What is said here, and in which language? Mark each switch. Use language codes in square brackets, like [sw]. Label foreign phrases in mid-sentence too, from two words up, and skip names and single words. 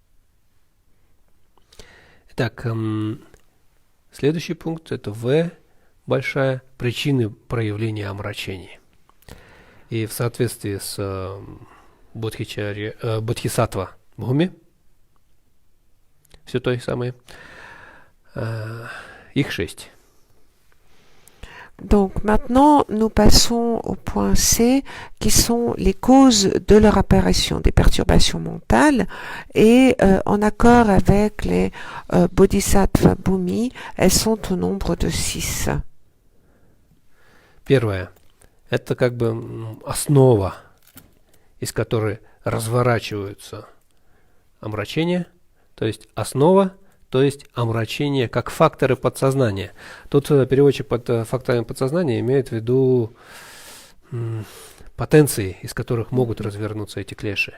[ru] Итак, следующий пункт – это В. большая причины проявления омрачений. И в соответствии с Бодхисаттва Бхуми, все то же самое, их 6. [fr] Donc maintenant, nous passons au point C, qui sont les causes de leur apparition, des perturbations mentales, et en accord avec les Bodhisattva Bhumi, elles sont au nombre de 6. [ru] Первое. Это как бы основа, из которой разворачиваются омрачения, то есть основа, то есть омрачение как факторы подсознания. Тут переводчик под факторами подсознания имеет в виду потенции, из которых могут развернуться эти клеши.